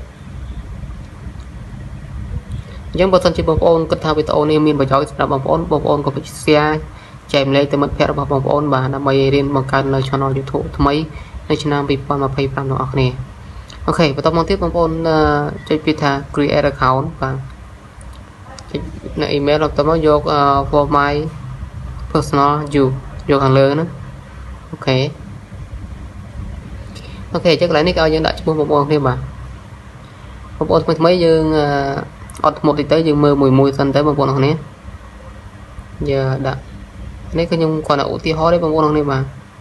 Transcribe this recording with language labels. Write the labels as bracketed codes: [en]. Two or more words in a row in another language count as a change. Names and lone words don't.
[km] អញ្ចឹងបើសិនជាបងប្អូនគិតថាវីដេអូនេះមានប្រយោជន៍សម្រាប់បងប្អូនក៏ពិត share ចែកម្លែកទៅមិត្តភ័ក្តិរបស់បងប្អូនបាទដើម្បីរៀនបង្កើតនៅ channel YouTube ថ្មីនៅឆ្នាំ2025ទាំងអស់គ្នាអូខេបន្តមកទៀតបងប្អូនចុចពីថា [en] create account [km] បាទចុចនៅ email បន្តមកយក [en] for my personal use [km] យកខាងលើហ្នឹងអូខេ អញ្ចឹងកន្លែងនេះក៏ឲ្យយើងដាក់ឈ្មោះបងប្អូនគ្នាបាទបងប្អូនថ្មីយើងអត់ថ្មតិចទៅយើងមើលមួយសិនទៅបងប្អូនអរគ្នាយើងដាក់នេះគឺខ្ញុំគ្រាន់តែឧទាហរណ៍ទេបងប្អូនអរគ្នាបាទ